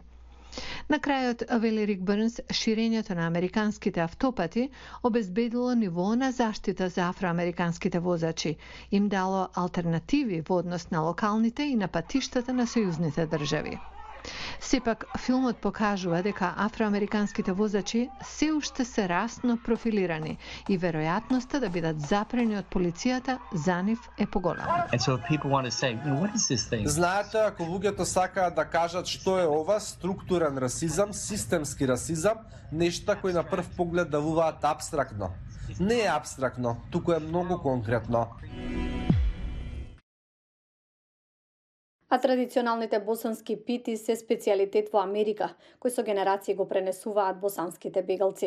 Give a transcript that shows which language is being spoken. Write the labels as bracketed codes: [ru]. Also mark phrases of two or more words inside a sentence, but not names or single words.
[mk] На крајот, вели Рик Бернс, ширењето на американските автопати обезбедило ниво на заштита за афроамериканските возачи, им дало алтернативи во однос на локалните и на патиштата на сојузните држави. Сепак, филмот покажува дека афроамериканските возачи се уште се расно профилирани и веројатноста да бидат запрени од полицијата за нив е поголема. [en] And so if people want to say, what is this thing? [mk] Знаете, ако луѓето сакаат да кажат што е ова, структурен расизам, системски расизам, нешта кои на прв поглед делуваат апстрактно. Не е апстрактно, туку е многу конкретно. А традиционалните босански пити се специјалитет во Америка, кој со генерации го пренесуваат босанските бегалци.